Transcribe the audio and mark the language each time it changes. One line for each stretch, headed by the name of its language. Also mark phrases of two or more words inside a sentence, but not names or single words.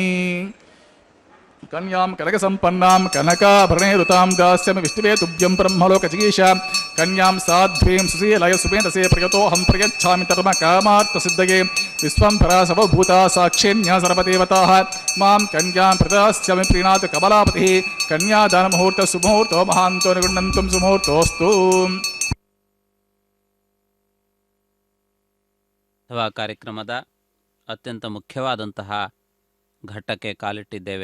Sanskrit: ಕನ್ಯಾಂ ಕನಕ ಸಂಪನ್ನಾಂ ಕನಕಾಭರಣೇರುತಾಂ ದಾಸ್ಯಮಿ ವಿಷ್ಣುವೇ ತುಭ್ಯಂ ಬ್ರಹ್ಮಲೋಕ ಜಿಗೀಶಾಂ ಕನ್ಯಾಂ ಸಾಧ್ವೀಂ ಸುಶೀಲಯ ಸುಮೇಧಸೇ ಪ್ರಿಯತೋಹಂ ಪ್ರಯಚ್ಛಾಮಿ ಧರ್ಮ ಕಾಮಾರ್ಥ ಸಿದ್ಧಯೇ ವಿಶ್ವಂಭರಾ ಸರ್ವಭೂತಾ ಸಾಕ್ಷಿಣ್ಯ ಸರ್ವದೇವತಾಃ ಮಾಂ ಕನ್ಯಾಂ ಪ್ರದಾಸ್ಯಾಮಿ ಪ್ರೀಣಾತ್ ಕಮಲಾಪತಿಃ ಕನ್ಯಾದಾನ ಮುಹೂರ್ತ ಸುಮುಹೂರ್ತೋ ಮಹಾಂತೋ ನಿಗುಣಂತಂ ಸುಮುಹೂರ್ತೋಸ್ತು.
Kannada: ಅಥವಾ ಕಾರ್ಯಕ್ರಮದ ಅತ್ಯಂತ ಮುಖ್ಯವಾದಂತಹ ಘಟ್ಟಕ್ಕೆ ಕಾಲಿಟ್ಟಿದ್ದೇವೆ.